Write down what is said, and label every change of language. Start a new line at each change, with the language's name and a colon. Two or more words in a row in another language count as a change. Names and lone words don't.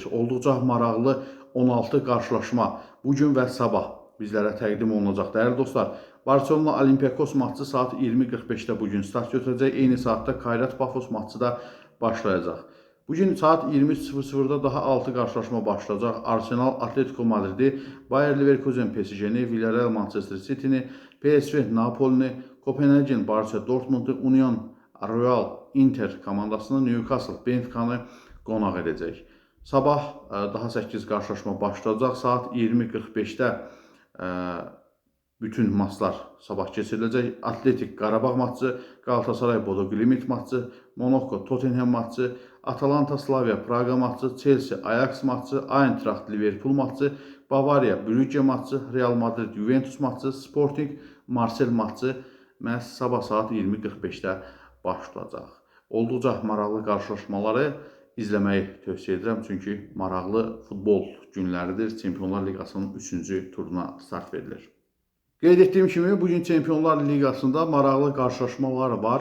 Azerbaijani: Olduqca maraqlı 16 qarşılaşma bugün və sabah bizlərə təqdim olunacaq. Dəyərli dostlar, Barcelona Olympiakos matçı saat 20:45-də bugün start götürəcək. Eyni saatda Kayrat Pafos matçı da başlayacaq. Bugün saat 20:00-da daha 6 qarşılaşma başlayacaq. Arsenal Atletico Madridi, Bayer Leverkusen PSG-ni, Villarreal Manchester City-ni, PSV Napoli-ni, Kopenhagen Borussia Dortmund-u, Union Royal Inter komandasını, Newcastle Benfica-nı qonaq edəcək. Sabah daha 8 qarşılaşma başlayacaq. Saat 20:45-də bütün maçlar sabah keçiriləcək. Atletik Qarabağ matçı, Galatasaray Bodo Glimt matçı, Monaco Tottenham matçı, Atalanta Slavia Praga matçı, Chelsea Ajax matçı, Eintracht Liverpool matçı, Bavariya Brügge matçı, Real Madrid Juventus matçı, Sporting Marseille matçı məhz sabah saat 20:45-də başlayacaq. Olduqca maraqlı qarşılaşmaları izləməyi tövsiyə edirəm. Çünki maraqlı futbol günləridir. Çempionlar Liqasının 3-cü turuna start verilir. Qeyd etdiyim kimi, bugün Çempionlar Liqasında maraqlı qarşılaşmalar var.